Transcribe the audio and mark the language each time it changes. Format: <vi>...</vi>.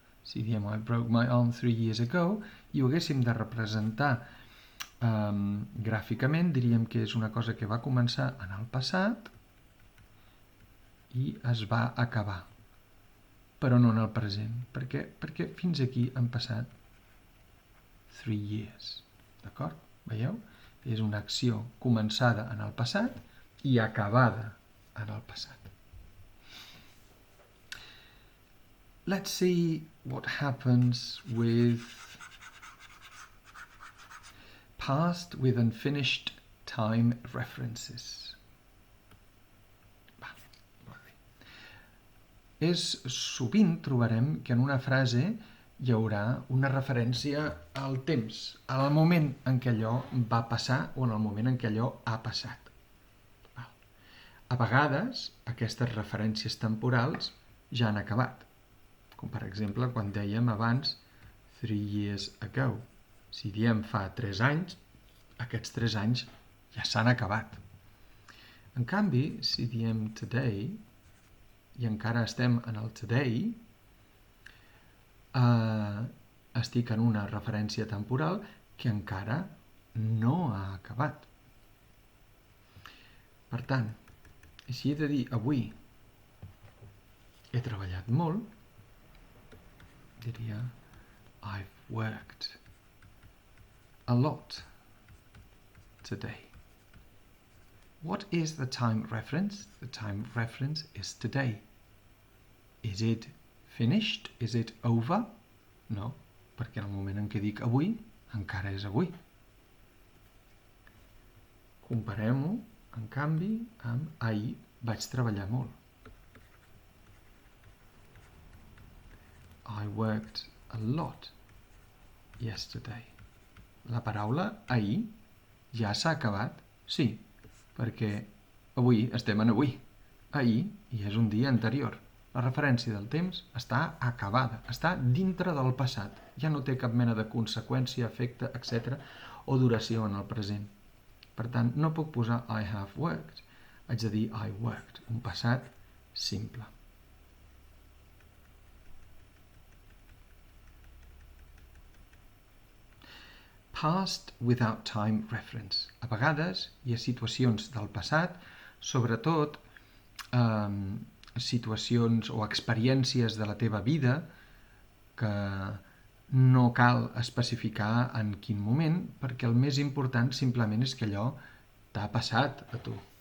<ca>Si diem</ca> <en>I broke my arm 3 years ago</en> <ca>i ho haguéssim de representar gràficament, diríem que és una cosa que va començar en el passat i es va acabar, però no en el present. Per què? Perquè fins aquí han passat</ca> <en>3 years.</en> <ca>D'acord? Veieu? És una acció començada en el passat i acabada en el passat.</ca> <en>Let's see what happens with past with unfinished time references.</en> <ca>Molt bé. Sovint trobarem que en una frase hi haurà una referència al temps, al moment en què allò va passar o en el moment en què allò ha passat. A vegades, aquestes referències temporals ja han acabat, com per exemple quan dèiem abans</ca> <en>3 years ago.</en> <ca>Si diem fa 3 anys, aquests 3 anys ja s'han acabat. En canvi, si diem today, i encara estem en el today, estic en una referència temporal que encara no ha acabat. Per tant, si he de dir avui he treballat molt, diria</ca> <en>I've worked a lot today. What is the time reference? The time reference is today. Is it finished? Is it over?</en> <ca>No, perquè en el moment en què dic avui, encara és avui. Comparem-ho, en canvi, amb ahir vaig treballar molt.</ca> <en>I worked a lot yesterday.</en> <ca>La paraula ahir ja s'ha acabat? Sí, perquè avui estem en avui. Ahir ja és un dia anterior. La referència del temps està acabada, està dintre del passat. Ja no té cap mena de conseqüència, efecte, etc. o duració en el present. Per tant, no puc posar</ca> <en>I have worked.</en> <ca>Haig de dir</ca> <en>I worked,</en> <ca>un passat simple.</ca> <en>Past without time reference.</en> <ca>A vegades hi ha situacions del passat, sobretot situacions o experiències de la teva vida que no cal especificar en quin moment, perquè el més important simplement és que allò t'ha passat a tu.</ca>